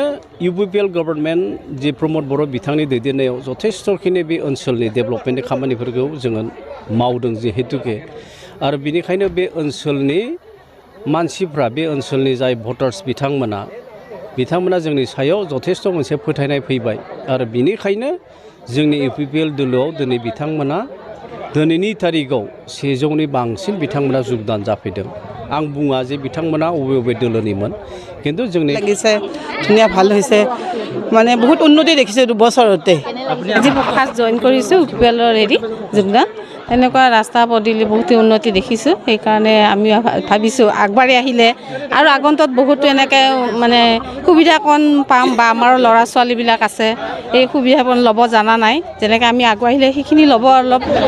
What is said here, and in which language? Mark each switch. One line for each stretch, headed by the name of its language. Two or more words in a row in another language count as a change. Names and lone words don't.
Bodo: UPPL गभर्नमेन्ट जि प्रमद बर' बिथांनि दैदेननायाव जथेस्थखिनि बे ओनसोलनि डेभेलपमेन्टनि खामानिफोरखौ जोङो मावदों जिहेतुके आरो बिनिखायनो बे ओनसोलनि मानसिफ्रा बे ओनसोलनि जाय भटार्स बिथांमोना जोंनि सायाव जथेस्थ मोनसे फोथायनाय फैबाय आरो बिनिखायनो जोंनि UPPL दोलोआव दिनै बिथांमोना दिनैनि तारिखआव 100नि बांसिन बिथांमोना যোগদান जाफैदों आं बुङा जे बिथांमोना अबे दोलोनिमोन কিন্তু जोंनि
Assamese: লাগিছে ধুনীয়া ভাল হৈছে মানে বহুত উন্নতি দেখিছে 2 বছৰতে আজি ফাৰ্ষ্ট জয়েন কৰিছো UPPLৰ যোগদান এনেকুৱা ৰাস্তা পদূলি বহুত উন্নতি দেখিছোঁ সেইকাৰণে আমি ভাবিছোঁ আগবাঢ়ি আহিলে আৰু আগন্তত বহুত এনেকৈ মানে সুবিধাকণ পাম বা আমাৰ ল'ৰা ছোৱালীবিলাক আছে এই সুবিধাকণ ল'ব জানা নাই যেনেকৈ আমি আগবাঢ়িলে সেইখিনি ল'ব অলপ